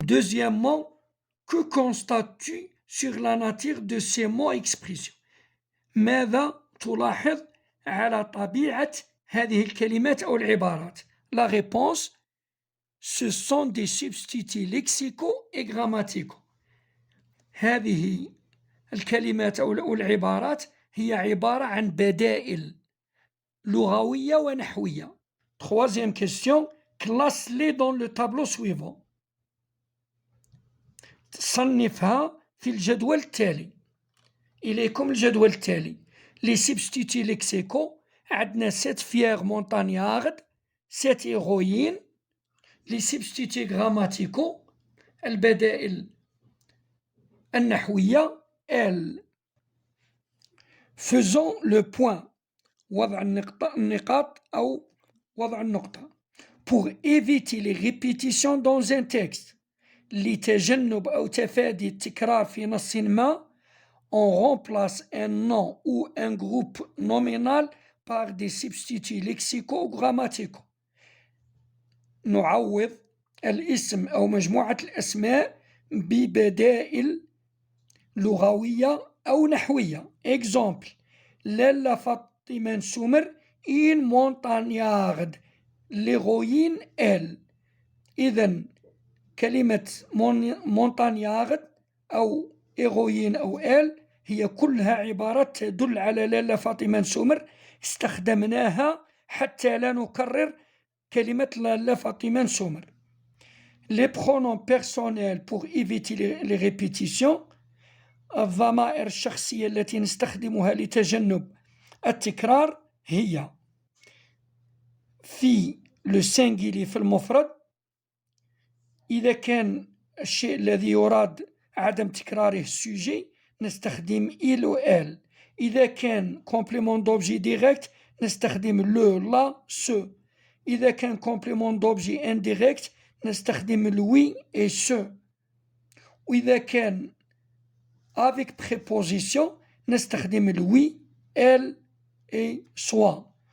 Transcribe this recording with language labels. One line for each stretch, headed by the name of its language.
French: Deuxièmement, que constates-tu sur la nature de ces mots et expressions.
Arabic: ماذا تلاحظ على طبيعة هذه الكلمات أو العبارات.
French: La réponse: ce sont des substituts lexicaux et grammaticaux.
Arabic: هذه الكلمات أو العبارات هي عبارة عن بدائل لغوية ونحوية.
French: Troisième question, classe-les dans le tableau suivant.
Arabic: صنفها في الجدول التالي. إليكم الجدول التالي.
French: Les substituts lexicaux
Arabic: عندنا
French: cette fière montagnarde cette héroïne, les substituts grammaticaux,
Arabic: البدائل النحوية,
French: elle. Faisons le point,
Arabic: وضع النقاط أو وضع النقطة.
French: Pour éviter les répétitions dans un texte,
Arabic: لتجنب أو تفادي التكرار في نص ما,
French: on remplace un nom ou un groupe nominal par des substituts lexicaux ou grammaticaux.
Arabic: نعوض الاسم أو مجموعة الأسماء ببدائل لغوية أو نحوية.
French: Exemple: لالا فاطمة سمر une montagnarde, l'héroïne elle.
Arabic: إذن كلمة montagnarde أو héroïne أو elle هي كلها عبارات تدل على لالا فاطمة سمر استخدمناها حتى لا نكرر كلمة لالا فاطمة سمر.
French: Les pronoms personnels pour éviter les répétitions.
Arabic: الضمائر الشخصية التي نستخدمها لتجنب التكرار هي في لو سينجيلي في المفرد، إذا كان الشيء الذي يراد عدم تكراره السوجي نستخدم il و elle. إذا كان
French: complément d'objet direct
Arabic: نستخدم
French: le, la, ce.
Arabic: إذا كان
French: complément d'objet indirect
Arabic: نستخدم
French: lui et ce.
Arabic: وإذا كان
French: avec préposition
Arabic: نستخدم
French: lui, elle et soi.